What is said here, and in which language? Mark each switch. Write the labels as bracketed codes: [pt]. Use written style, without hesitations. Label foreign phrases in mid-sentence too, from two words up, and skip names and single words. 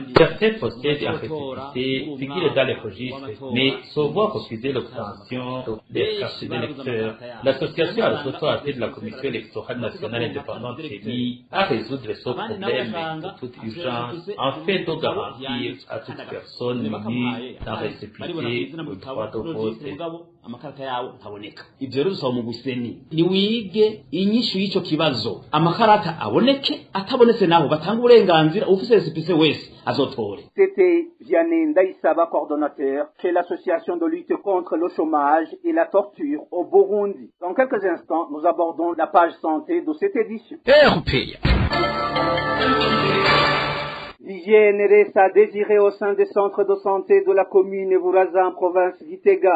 [fr] Certains possèdent un récépissé, figurent dans les registres, mais se voient refuser l'obtention des cartes d'électeurs. L'association Archota appelle la Commission électorale nationale indépendante CENI à résoudre ce problème de toute urgence, en fait de garantir à toute personne munie d'un récépissé le droit de vote. [rn] amakarata yawo ntaboneka. Ivyo rero dusaba mu guseni ni wige inyishu y'ico kibazo, amakarata aboneke, atabonetse naho batanga uburenganzira ufise récépissé wese azotore. [fr] C'était Vianney Ndaïsaba, coordonnateur chez l'association de lutte contre le chômage et la torture au Burundi. Dans quelques instants, nous abordons la page santé de cette édition. L'hygiène reste à désirer au sein des centres de santé de la commune Vuraza en province Gitega.